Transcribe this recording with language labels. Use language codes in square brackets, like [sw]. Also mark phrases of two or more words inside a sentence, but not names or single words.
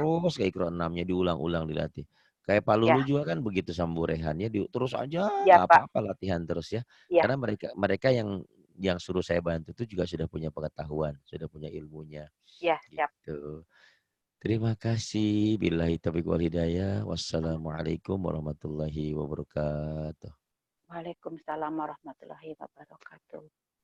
[id] terus kayak Iqra 6-nya diulang-ulang dilatih. Kayak Pak Lulu ya, juga kan begitu sama Bu Rehan ya. Terus aja ya nggak Pak. apa-apa latihan terus ya. Ya, Karena mereka yang suruh saya bantu itu juga sudah punya pengetahuan, sudah punya ilmunya. ya, siap. Gitu. Terima kasih. [ar] بالله التوفيق والهداية. والسلام عليكم ورحمة الله وبركاته. وعليكم السلام ورحمة الله وبركاته.